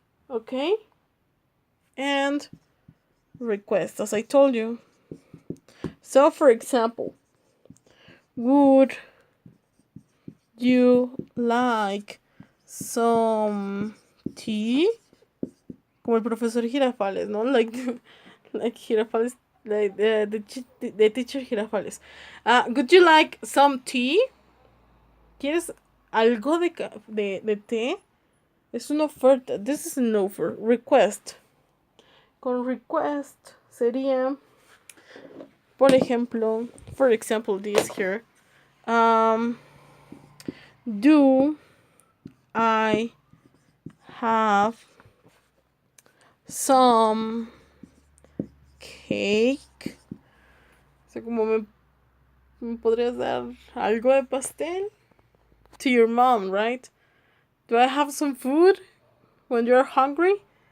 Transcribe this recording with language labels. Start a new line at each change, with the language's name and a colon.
English: Okay, and request, as I told you. So, for example, would you like some tea?
Spanish: Como el profesor Girafales, ¿no?
English: Like Girafales, like the teacher Girafales. Would you like some tea?
Spanish: ¿Quieres algo de té? Es una oferta.
English: This is an offer. Request.
Spanish: Con request sería, por ejemplo,
English: for example, this here. Do I have some cake?
Spanish: O sea, como me podrías dar algo de pastel?
English: To your mom, right? Do I have some food when you're hungry?